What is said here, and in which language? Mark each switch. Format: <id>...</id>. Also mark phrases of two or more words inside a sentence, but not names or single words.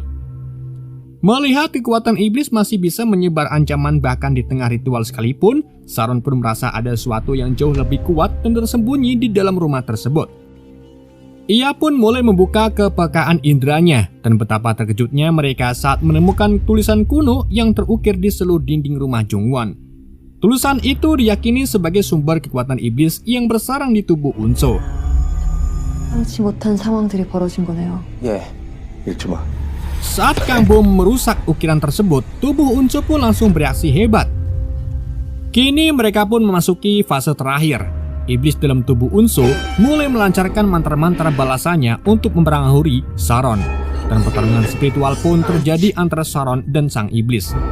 <id>Melihat kekuatan iblis masih bisa menyebar ancaman bahkan di tengah ritual sekalipun, Sharon pun merasa ada sesuatu yang jauh lebih kuat dan tersembunyi di dalam rumah tersebut. Ia pun mulai membuka kepekaan inderanya, dan betapa terkejutnya mereka saat menemukan tulisan kuno yang terukir di seluruh dinding rumah Jung Won. Tulisan itu diyakini sebagai sumber kekuatan iblis yang bersarang di tubuh Unso.</id> <ko>예상치 못한 상황들이 벌어진 거네요. 예, 읽지 마.</ko> <id>Saat Kang Bo merusak ukiran tersebut, tubuh Unso pun langsung bereaksi hebat. Kini mereka pun memasuki fase terakhir. Iblis dalam tubuh Unso mulai melancarkan mantra-mantra balasannya untuk mempengaruhi Sharon. Dan pertarungan spiritual pun terjadi antara Sharon dan sang iblis.</id>